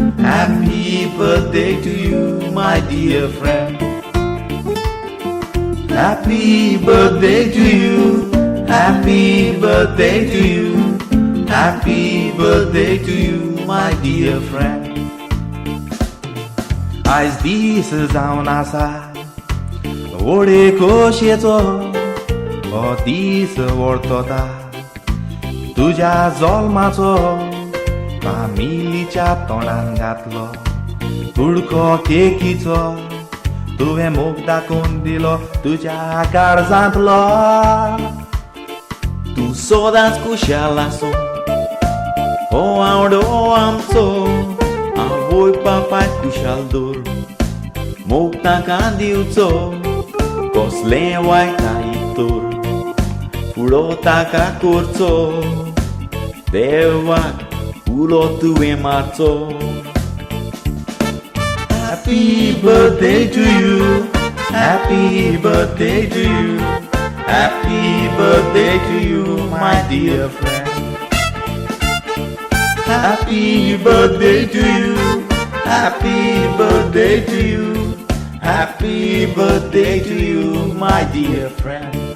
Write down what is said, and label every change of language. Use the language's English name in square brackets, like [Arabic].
[English] Happy birthday to you, my dear friend. Happy birthday to you. Happy birthday to you. Happy birthday to you, my dear friend. [Konkani] आज दीस जावन आसा ओडेको शेचो हो दीस वर्तता तुझ्या जल्माचो फामिलीच्या तोंडान घातलो कुडको केकीचो तुवें मोग दाखोवन दिलो तुझ्या काळजांतलो तूं सदांच खुशाल आसूं हो आवडो आमचो आवय बापाय खुशाल दवर मोग ताका दिवचो कसलें वायटाय तर फुडो ताका करचो देवाक उलो तुवें मारचो Happy birthday to you. [English] Happy birthday to you. Happy birthday to you, my dear friend. Happy birthday to you. Happy birthday to you. Happy birthday to you, my dear friend.